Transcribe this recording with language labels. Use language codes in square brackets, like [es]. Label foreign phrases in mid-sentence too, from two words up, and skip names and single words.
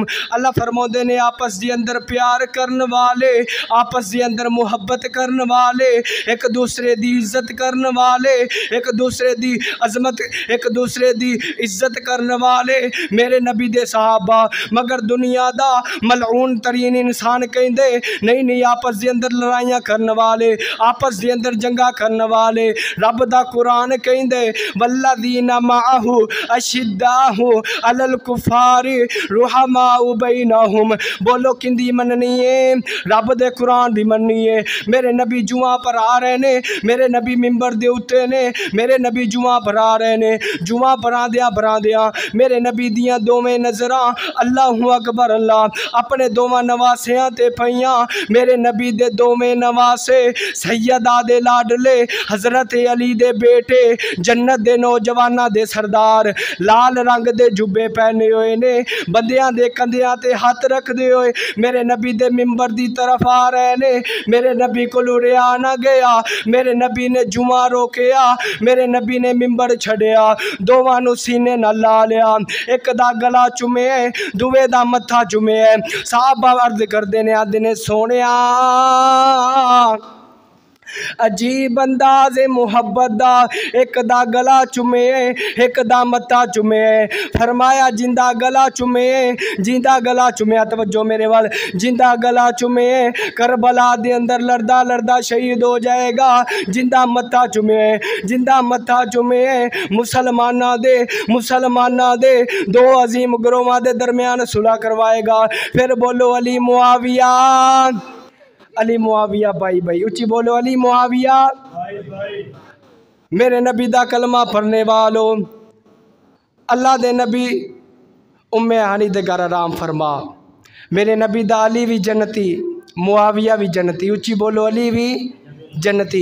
[pa] اللہ فرماندے نے آپس دی اندر پیار کرن والے، آپس دی اندر محبت کرن والے، ایک دوسرے دی عزت کرن والے، ایک دوسرے دی عظمت، ایک دوسرے دی عزت کرن والے میرے نبی دے صحابہ۔ مگر دنیا دا ملعون ترین انسان کہندے نہیں آپس دی اندر لڑائیاں کرن والے، آپس دی اندر جنگا کرن والے۔ رب دا قرآن کہندے [ar] والذین معہ اشداء علی الکفار رحماء بینہم۔ [pa] بولو کندی مننی ہے؟ رب دے قرآن دی مننی ہے۔ میرے نبی جمعہ پر آ رہے نے، میرے نبی ممبر دے اتے نے، میرے نبی جمعہ پر آ رہے نے، جمعہ برا دیا میرے نبی دیاں دوویں نظراں [ar] اللہ اکبر [pa] اللہ اپنے دوواں نواسیاں تے پئیاں۔ میرے نبی دے دوویں نواسے سیدہ دے لاڈلے حضرت علی دے بیٹے، جنت دے نوجواناں دے سردار، لال رنگ دے جبے پہنے ہوئے نے، بندیاں دے کندھیاں تے ہاتھ رکھ دے ہوئے میرے نبی دے ممبر دی طرف آ رہے نے۔ میرے نبی کو لڑیا نہ گیا، میرے نبی نے جمعہ روکیا، میرے نبی نے ممبر چھڑیا، دوواں نو سینے نہ لا لیا، ایک دا گلا چومے دوے دا متھا چومے۔ صحابہ عرض کردے نے آدھے نے سونیا عجیب انداز محبت دا، ایک دا گلا چومے ایک دا متھا چومے۔ فرمایا جندہ گلا چومے، جندہ گلا چومے، توجہ میرے وال، جندہ گلا چومے کربلا دے اندر لڑدا لڑدا شہید ہو جائے گا، جندہ متھا چومے، جندہ متھا چومے مسلمانہ دے دو عظیم گروہاں دے درمیان صلح کروائے گا۔ پھر بولو علی معاویہ، علی معاویہ بھائی بھائی، اچھی بولو علی معاویہ میرے نبی دا کلمہ پڑھنے والو۔ اللہ دے نبی ام ہانی دے گھر آرام فرما، میرے نبی دا علی بھی جنتی، معاویہ بھی جنتی، اچھی بولو علی بھی جنتی۔